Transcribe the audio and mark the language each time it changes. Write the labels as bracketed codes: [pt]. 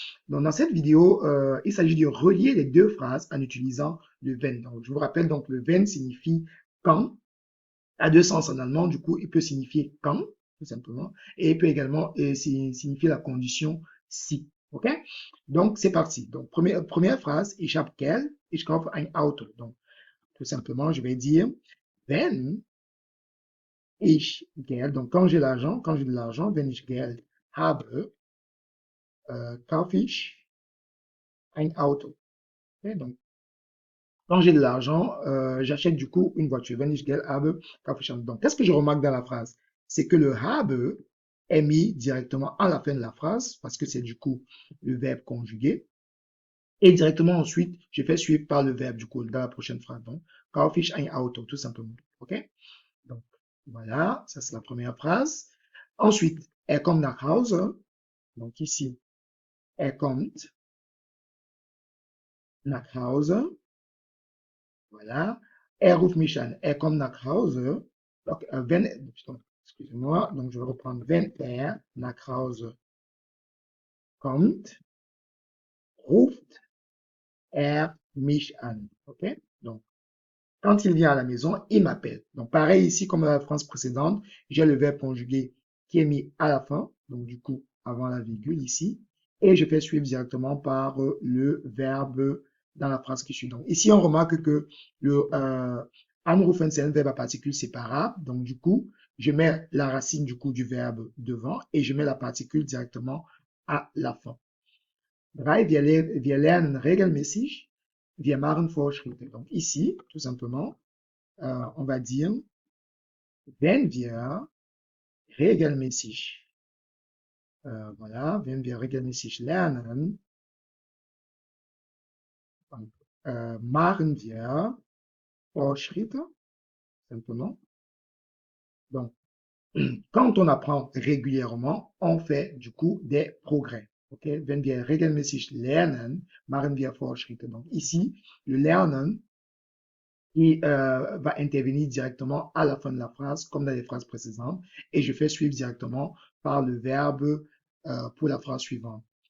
[fr] Donc, dans cette vidéo, il s'agit de relier les deux phrases en utilisant le wenn. Donc, je vous rappelle, donc, le wenn signifie quand a deux sens en allemand. Du coup, il peut signifier quand, tout simplement, et il peut également signifier la condition si. OK? Donc, c'est parti. Donc, première phrase, [de] ich habe Geld, ich kaufe ein Auto. [fr] Donc, tout simplement, je vais dire, [de] wenn ich Geld, [fr] donc quand j'ai de l'argent, [de] wenn ich Geld habe, kaufe ich ein Auto. [fr] Okay? Donc, quand j'ai de l'argent, j'achète du coup une voiture. [de] Wenn ich Geld habe, kaufe ich ein Auto. [fr] Donc, qu'est-ce que je remarque dans la phrase? C'est que le habe est mis directement à la fin de la phrase parce que c'est du coup le verbe conjugué. Et directement ensuite, je fais suivre par le verbe du coup dans la prochaine phrase. Donc, [de] kaufe ich ein Auto, [fr] tout simplement. OK? Donc, voilà, ça c'est la première phrase. [de] Ensuite, er kommt nach Hause. [fr] Donc ici, [de] er kommt nach Hause. Voilà. Er ruft mich an. Er kommt nach Hause. [fr] Donc, excusez-moi, donc je vais reprendre. [de] Wenn er nach Hause kommt, ruft er mich an. OK? [fr] Donc, quand il vient à la maison, il m'appelle. Donc, pareil ici, comme dans la phrase précédente, j'ai le verbe conjugué qui est mis à la fin. Donc, du coup, avant la virgule ici. Et je fais suivre directement par le verbe dans la phrase qui suit. Donc, ici, on remarque que le anrufen, c'est un verbe à particule séparable. Donc, du coup, je mets la racine du coup du verbe devant et je mets la particule directement à la fin. [de] 3, wir lernen regelmäßig, wir machen Fortschritte. [fr] Donc ici, tout simplement, on va dire, [de] wenn wir regelmäßig, voilà, wenn wir regelmäßig lernen, donc, machen wir Fortschritte, simplement. [fr] Donc, quand on apprend régulièrement, on fait du coup des progrès. Okay? [de] Wenn wir regelmäßig lernen, machen wir Fortschritte. [fr] Donc ici, le lernen qui va intervenir directement à la fin de la phrase, comme dans les phrases précédentes, et je fais suivre directement par le verbe pour la phrase suivante.